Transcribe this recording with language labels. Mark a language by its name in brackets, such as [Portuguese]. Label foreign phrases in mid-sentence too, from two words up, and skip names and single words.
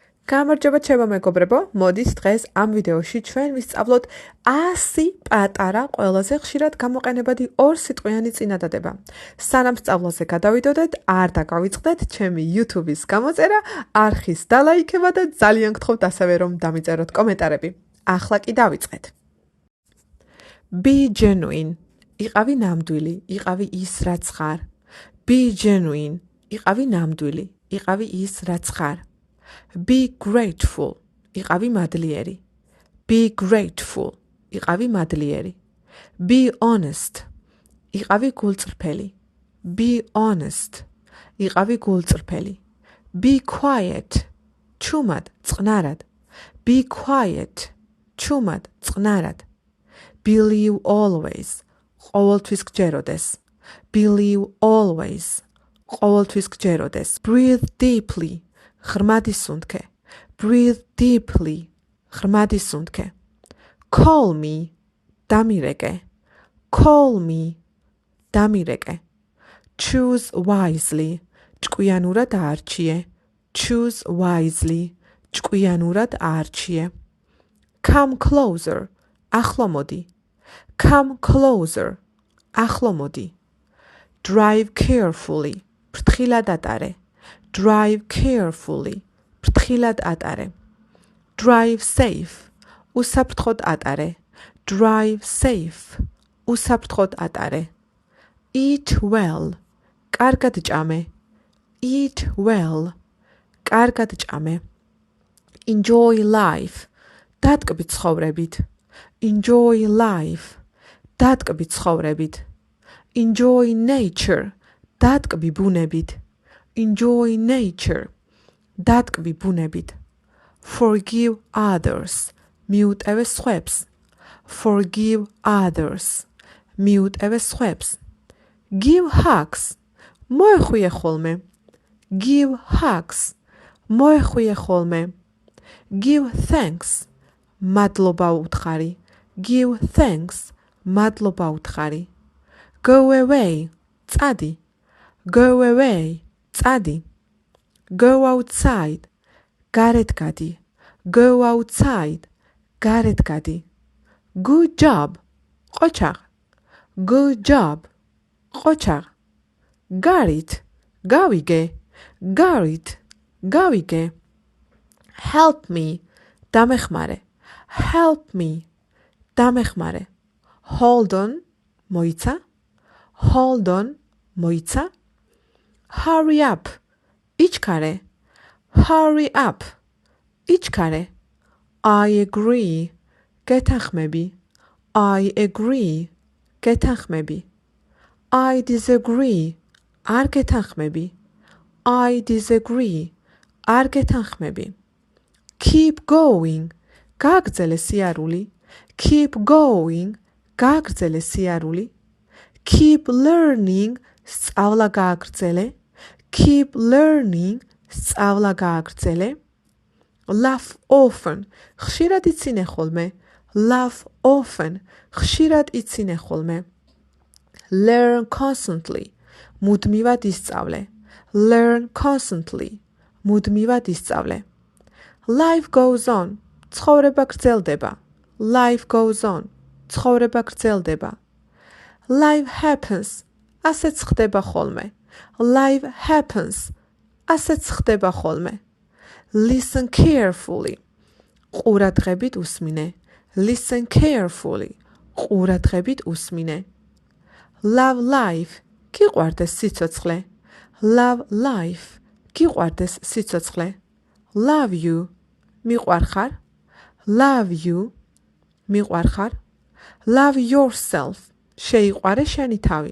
[Georgian] გამარჯობა ჩემო მეგობრებო, მოდით დღეს ამ ვიდეოში ჩვენ ვისწავლოთ 100 პატარა ყველაზე ხშირად გამოყენებადი ორ სიტყვიანი წინადადება. სანამ სწავლაზე გადავიდოდეთ, არ დაგავიწყდეთ ჩემი YouTube-ის გამოწერა, არხის დალაიქება და ძალიან გთხოვთ ასევე რომ დამიწეროთ კომენტარები. ახლა კი დავიწყეთ. [English] Be genuine. [Georgian] იყავი ნამდვილი, იყავი ის რაც ხარ. [English] Be genuine. [Georgian] იყავი ნამდვილი, იყავი ის რაც ხარ. [English] Be grateful. [Georgian] იყავი მადლიერი. [English] Be grateful. [Georgian] იყავი მადლიერი. [English] Be honest. [Georgian] იყავი გულწრფელი. [English] Be honest. [Georgian] იყავი გულწრფელი. [English] Be quiet. [Georgian] ჩუმად, წყნარად. [English] Be quiet. [Georgian] ჩუმად, წყნარად. [English] Believe always. [Georgian] ყოველთვის გჯეროდეს. [English] Believe always. [Georgian] ყოველთვის გჯეროდეს. [English] Breathe deeply. [Georgian] ღრმად ისუნთქე. [English] Breathe deeply. [Georgian] ღრმად ისუნთქე. [English] Call me. დამირეკე. Call me. დამირეკე. Choose wisely. [Georgian] ჭკვიანურად აარჩიე. [English] Choose wisely. [Georgian] ჭკვიანურად აარჩიე. [English] Come closer. [Georgian] ახლო მოდი. [English] Come closer. [Georgian] ახლო მოდი. [English] Drive carefully. [Georgian] ფრთხილად ატარე. [English] Drive carefully. [Georgian] ფრთხილად ატარე. [English] Drive safe. [Georgian] უსაფრთხოდ ატარე. [English] Drive safe. [Georgian] უსაფრთხოდ ატარე. [English] Eat well. [Georgian] კარგად ჭამე. [English] Eat well. [Georgian] კარგად ჭამე. [English] Enjoy life. [Georgian] დატკბი ცხოვრებით. [English] Enjoy life. [Georgian] დატკბი ცხოვრებით. [English] Enjoy nature. [Georgian] დატკბი ბუნებით. [English] Enjoy nature. [Georgian] დატკბი ბუნებით. [English] Forgive others. [Georgian] მიუტევე სხვებს. [English] Forgive others. [Georgian] მიუტევე სხვებს. [English] Give hugs. [Georgian] მოეხვიე ხოლმე. [English] Give hugs. [Georgian] მოეხვიე ხოლმე. [English] Give thanks. [Georgian] მადლობა უთხარი. [English] Give thanks. [Georgian] მადლობა უთხარი. [English] Go away. წადი. Go away. წადი. Go outside. [Georgian] გარეთ გადი. [English] Go outside. [Georgian] გარეთ გადი. [English] Good job. ყოჩაღ. Good job. ყოჩაღ. Got it. [Georgian] გავიგე. [English] Got it. [Georgian] გავიგე. [English] Help me. დამეხმარე. Help me. [Georgian] დამეხმარე. [English] Hold on. [Georgian] მოიცა. [English] Hold on. მოიცა. Hurry up. იჩქარე. Hurry up. იჩქარე. I agree. გეთანხმები. I agree. გეთანხმები. I disagree. [Georgian] არ გეთანხმები. [English] I disagree. [Georgian] არ გეთანხმები. [English] Keep going. [Georgian] გაგრძელე სიარული. [English] Keep going. [Georgian] გაგრძელე სიარული. [English] Keep learning. [Georgian] სწავლა გააგრძელე. [English] Keep learning. [Georgian] სწავლა გააგრძელე. [English] Laugh often. [Georgian] ხშირად იცინე ხოლმე. [English] Laugh often. [Georgian] ხშირად იცინე ხოლმე. [English] Learn constantly. [Georgian] მუდმივად ისწავლე. [English] Learn constantly. [Georgian] მუდმივად ისწავლე. [English] Life goes on. [Georgian] ცხოვრება გრძელდება. [English] Life goes on. [Georgian] ცხოვრება გრძელდება. [English] Life happens. [Georgian] ასეც ხდება ხოლმე. [English] Life happens. [Georgian] ასეც ხდება ხოლმე. [English] Listen carefully. [Georgian] ყურადღებით უსმინე. [English] Listen carefully. [Georgian] ყურადღებით უსმინე. [English] Love life. [Georgian] გიყვარდეს სიცოცხლე. [English] Love life. [Georgian] გიყვარდეს სიცოცხლე. [English] Love you. [Georgian] მიყვარხარ. [English] Love you. [Georgian] მიყვარხარ. [English] Love yourself. [Georgian] შეიყვარე შენი თავი.